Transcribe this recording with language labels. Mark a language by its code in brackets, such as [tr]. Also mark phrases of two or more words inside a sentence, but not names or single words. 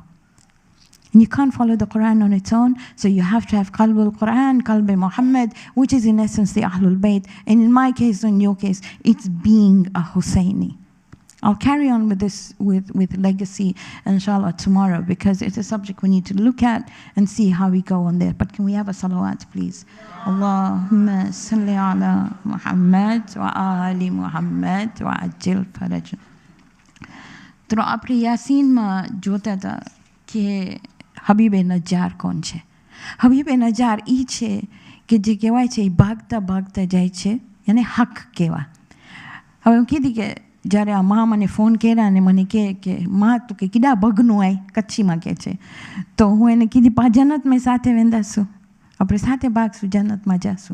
[en] And you can't follow the Quran on its own, so you have to have [ar] قلب القرآن، قلب محمد, [en] which is in essence the Ahlul Bayt. And in my case, or in your case, it's being a Husseini. I'll carry on with this, with legacy, inshallah, tomorrow, because it's a subject we need to look at and see how we go on there. But can we have a salawat, please? [ar] اللهم صل على محمد وآل محمد وعجل فرج. [gu] તો આપણે યાસીનમાં જોતા હતા કે હબીબે નજાર કોણ છે? હબીબે નજાર એ છે કે જે કહેવાય છે એ ભાગતા ભાગતા જાય છે, એને હક કહેવા. હવે હું કીધી કે જ્યારે આ મા મને ફોન કર્યા અને મને કહે કે મા તું કે [kfr] કીડા ભગનું આય [gu] કચ્છીમાં કહે છે, તો હું એને કીધી પા જન્નતમાં સાથે વેંદાશું, આપણે સાથે ભાગશું, જન્નતમાં જાશું.